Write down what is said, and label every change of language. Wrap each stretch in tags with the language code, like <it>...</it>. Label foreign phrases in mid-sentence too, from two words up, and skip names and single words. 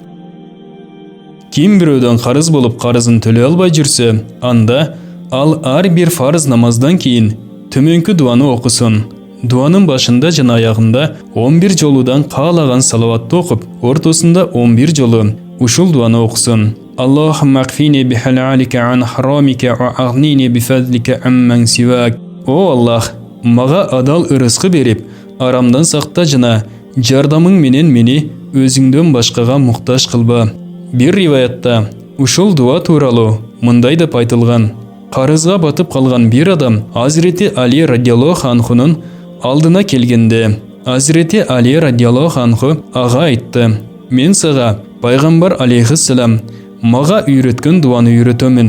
<ky>Ким бирөөдөн карыз болуп карызын төлөй албай жүрсө, анда ал ар бир фарз намаздан кийин төмөнкү дуаны окусун. Дуанын башында жана аягында 11 жолудан каалаган салаватты окуп, ортосунда 11 жолу ушул дуаны окусун.</ky> <ar>اللهم اكفني بحلالك عن حرامك وأغنني بفضلك عمن سواك.</ar> <ky>О Аллах, мага адал ырыскы берип, арамдан сакта жана жардамың менен мени өзүңдөн башкага муктаж кылба. Bir риваятта ушул дуа тууралуу мындай деп айтылган: карызга батып калган бир адам Азирети Али</ky> <ar>رضي الله عنه</ar> <ky>алдына келгенде, Азирети Али</ky> <ar>رضي الله عنه</ar> <ky>ага айтты: мен сага пайгамбар алейхиссалам мага үйрөткөн дуаны үйрөтөмүн.</ky>